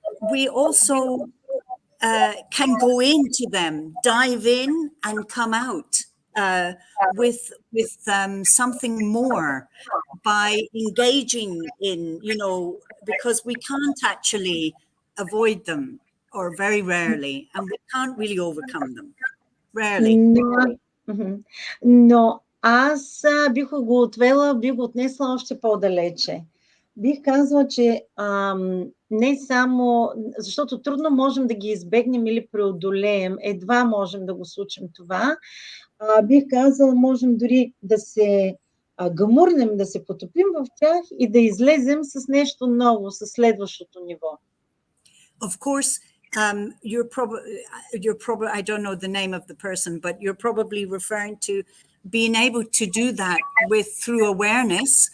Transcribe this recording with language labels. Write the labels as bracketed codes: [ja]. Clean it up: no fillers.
[en] we also can go into them, dive in and come out with something more by engaging in, because we can't actually avoid them, or very rarely, and we can't really overcome them. Rarely. [bg] Но аз бих го отнесла още по-далече. Бих казала, че не само, защото трудно можем да ги избегнем или преодолеем, едва можем да го случим това. Бих казала, можем дори да се гамурнем, да се потопим в тях и да излезем с нещо ново, с следващото ниво. [en] Of course, you're probably, I don't know the name of the person, but you're probably referring to being able to do that through awareness.